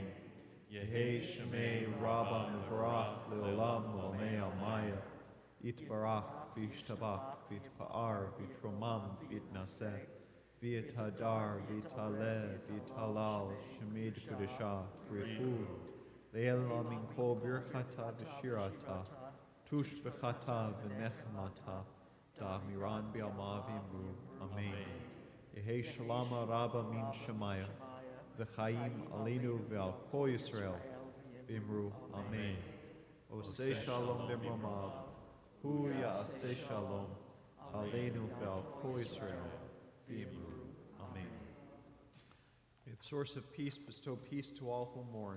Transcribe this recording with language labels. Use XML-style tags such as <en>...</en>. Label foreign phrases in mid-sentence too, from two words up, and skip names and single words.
<arc>יהא שמה רבא מברך לעלם ולעלמי עלמיא, יתברך וישתבח ויתפאר ויתרומם ויתנשא, ויתהדר ויתעלה ויתהלל שמה דקדשא בריך לעלא מן כל ברכתא ושירתא תשבחתא ונחמתא דאמירן בעלמא ואמרו, אמן. יהא שלמא רבא מן שמיא וחיים עלינו ועל כל ישראל ואמרו, אמן.</arc> <he>עושה שלום במרומיו הוא יעשה שלום, עלינו ועל כל ישראל, ואמרו. Amen.</he> <en>May the source of peace bestow peace to all who mourn.</en>